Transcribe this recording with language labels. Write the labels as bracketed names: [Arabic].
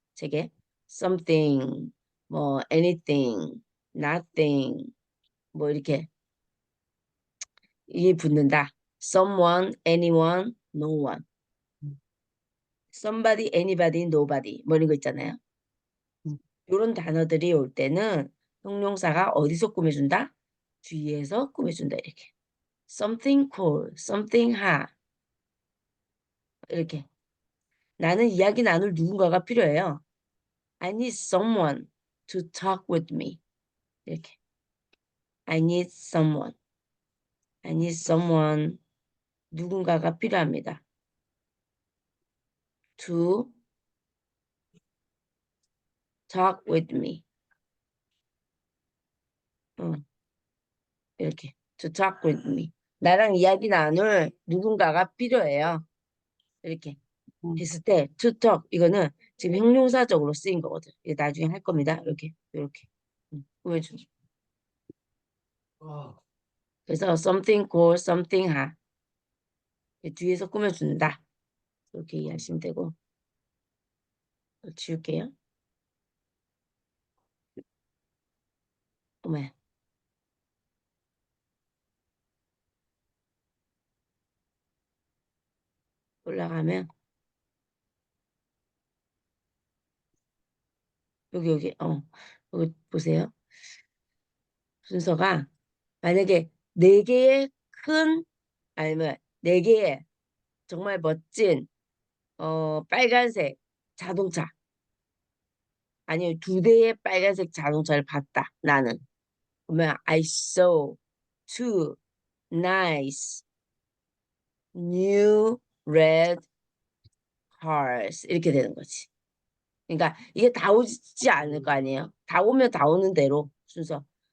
[Korean] 책에 something, 뭐 anything, nothing 뭐 이렇게 이 붙는다. [English] someone, anyone, no one. somebody, anybody, nobody [Korean] 뭐 이런 거 있잖아요. 이런 단어들이 올 때는 형용사가 어디서 꾸며준다? 뒤에서 꾸며준다 이렇게. [English] something cool, something hot 이렇게. [Korean] 나는 이야기 나눌 누군가가 필요해요. [English] I need someone to talk with me. 이렇게. I need someone. I need someone. [Korean] 누군가가 필요합니다. [English] To talk with me. 어, 이렇게. To talk with me. [Korean] 나랑 이야기 나눌 누군가가 필요해요. 이렇게 했을 때 to talk 이거는 지금 형용사적으로 쓰인 거거든. 이게 나중에 할 겁니다. 이렇게 이렇게 보여주는. 그래서 something cool, something hot 뒤에서 꾸며준다. 이렇게 이해하시면 되고 지울게요. 어머 올라가면 여기 여기 보세요. 순서가 만약에 네 개의 큰 아니면 네 개의 정말 멋진 빨간색 자동차 아니면 두 대의 빨간색 자동차를 봤다. 나는 그러면 [English] I saw two nice new red cars [Korean] 이렇게 되는 거지. 그러니까 이게 다 오지 않을 거 아니에요. 다 오면 다 오는 대로 순서.